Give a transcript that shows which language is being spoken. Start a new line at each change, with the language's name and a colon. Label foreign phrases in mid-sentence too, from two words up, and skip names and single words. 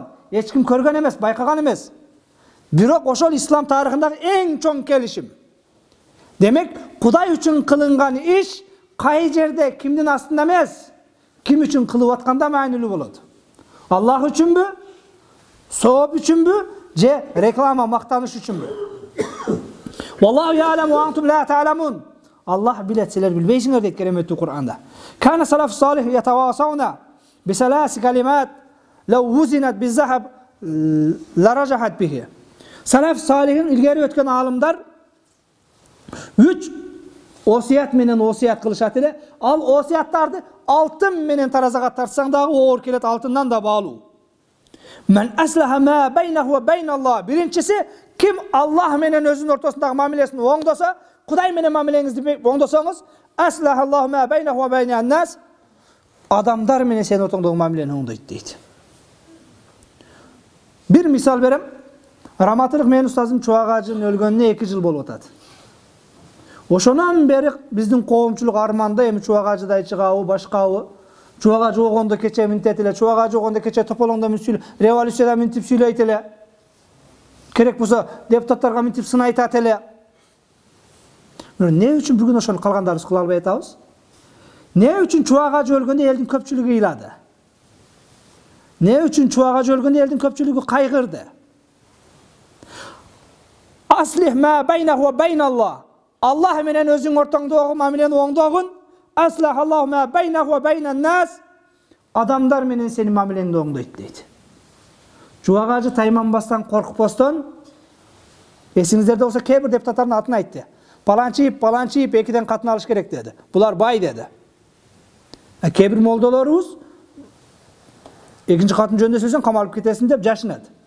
Kyrgyz: Эч ким көргөн эмес, байкаган эмес. Бирок ошол ислам тарыхындагы эң чоң келишим. Демек, Кудай үчүн кылынган иш кай жерде, кимдин астында эмес, ким үчүн кылып атканда маанилүү болот. Аллах үчүнбү, сооп үчүнбү, же реклама, мактаныш үчүнбү?
Arabic: والله يعلم وأنتم لا تعلمون.
Kyrgyz: Allah bilet, sizler bilbeysiңер дейт кереметтүү Кур'анда.
Arabic: كان السلف الصالح يتواصون بثلاث كلمات لو وزنت بالذهب لرجحت به.
Kyrgyz: Salaf salihин ilgeri өткөн алымдар 3 осият менен осият кылышат эле. Ал осияттарды алтын менен таразага тартсаң дагы оор келет, алтындан да баалуу.
Arabic: من أصلح ما بينه وبين الله.
Kyrgyz: Биринчиси, ким Аллах менен өзүнүн ортосундагы мамилесин оңдоса, Кудай менен мамилеңизди оңдосоңуз,
Arabic: أصلح الله ما بينه وبين الناس.
Kyrgyz: Адамдар менен сенин ортоңдогу мамилени оңдойт дейт. Бир мисал берем. Раматылык менин устазым Чубак ажынын өлгөнүнө 2 жыл болуп атат. Ошонон бери биздин коомчулук арманда эми Чубак ажыдай чыгабы, башкабы. Чубак ажы огондо кече минтет эле, Чубак ажы огондо кече тополоңдо мүсүл, революцияда минтип сүйлөйт эле. Керек болсо депутаттарга минтип сын айтат эле. Не үчүн бүгүн ошону калгандарыбыз кыла албай атабыз? Не үчүн Чубак ажы өлгөндө элдин көпчүлүгү ыйлады? Не үчүн Чубак ажы өлгөндө элдин көпчүлүгү кайгырды?
Arabic: أصلح ما بينه وبين الله.
Kyrgyz: Аллах менен өзүң ортоңдогу мамилени оңдогун.
Arabic: أصلح الله ما بينه وبين الناس.
Kyrgyz: Адамдар менен сени мамилеңди оңдойт дейт. Чубак ажы тайманбастан, коркпостон, эсиңиздерде болсо кээ бир депутаттардын атын айтты. Паланчип 2ден катын алыш керек деди. Булар бай деди. Кээ бир молдолорубуз экинчи катын жөнүндө сөзсөң камалып кетесиң деп жашынат.